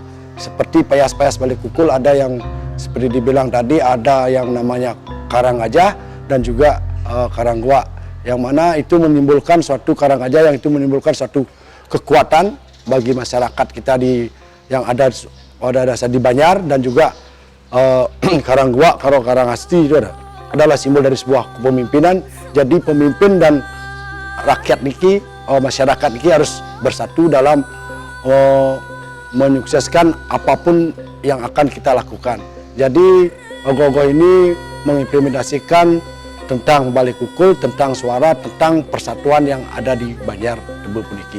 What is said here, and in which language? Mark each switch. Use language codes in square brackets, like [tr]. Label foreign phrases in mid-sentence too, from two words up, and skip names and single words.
[id] Seperti payas-payas Bali Kukul, ada yang seperti dibilang tadi, ada yang namanya karang gajah dan juga karang goak, yang mana itu menimbulkan suatu karang gajah yang itu menimbulkan suatu kekuatan bagi masyarakat kita yang ada dasar di Banjar, dan juga karang goak, karang asti itu adalah simbol dari sebuah kepemimpinan. Jadi pemimpin dan rakyat niki, masyarakat niki harus bersatu dalam menyukseskan apapun yang akan kita lakukan. Jadi ogoh-ogoh ini mengimplementasikan tentang Bali Kukul, tentang suara, tentang persatuan yang ada di Banjar Tebe puniki.